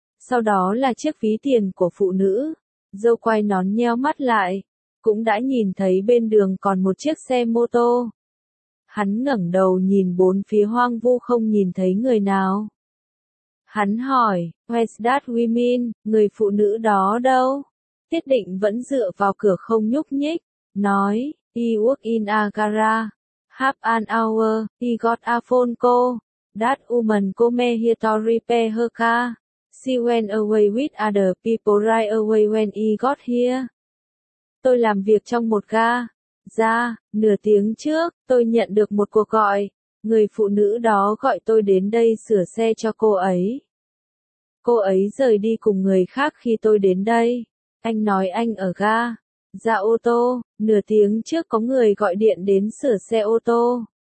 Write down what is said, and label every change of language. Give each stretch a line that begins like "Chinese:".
Vietnamese: Sau đó là chiếc ví tiền của phụ nữ. Râu quai nón nheo mắt lại, cũng đã nhìn thấy bên đường còn một chiếc xe mô tô. Hắn ngẩng đầu nhìn bốn phía hoang vu không nhìn thấy người nào. Hắn hỏi,
English: where's that woman,
Vietnamese: người phụ nữ đó đâu? Tiết Định vẫn dựa vào cửa không nhúc nhích, nói,
English: he work in a garage, half an hour, he got a phone call, that woman come here to repair her car, she went away with other people right away when he got here.
Vietnamese: Tôi làm việc trong một ga, nửa tiếng trước, tôi nhận được một cuộc gọi. Người phụ nữ đó gọi tôi đến đây sửa xe cho cô ấy. cô ấy rời đi cùng người khác khi tôi đến đây. Anh nói anh ở ga, ra ô tô, nửa tiếng trước có người gọi điện đến sửa xe ô tô.